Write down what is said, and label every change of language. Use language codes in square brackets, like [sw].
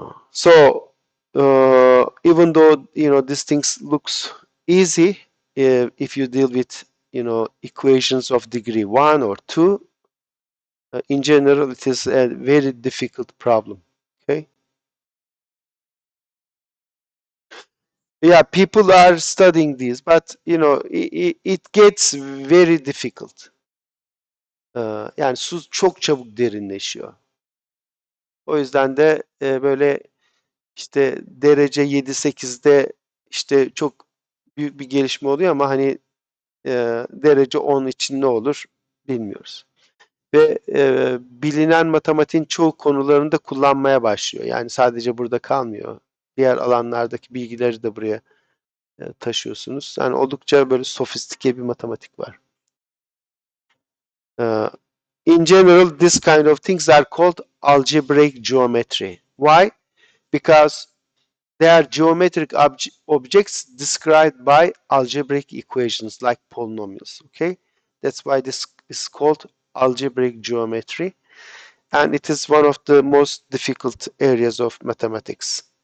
[en] So even though these things looks easy, if you deal with equations of degree 1 or 2, in general it is a very difficult problem. Okay. Yeah, people are studying this, but it gets very difficult. [tr] Yani su çok çabuk derinleşiyor. O yüzden de böyle işte derece 7-8'de işte çok büyük bir gelişme oluyor ama hani derece 10 için ne olur bilmiyoruz. Ve bilinen matematiğin çoğu konularında kullanmaya başlıyor. Yani sadece burada kalmıyor. Diğer alanlardaki bilgileri de buraya taşıyorsunuz. Yani oldukça böyle sofistike bir matematik var. [en] In general, this kind of things are called algebraic geometry. Why? Because they are geometric objects described by algebraic equations like polynomials. Okay, that's why this is called algebraic geometry, and it is one of the most difficult areas of mathematics.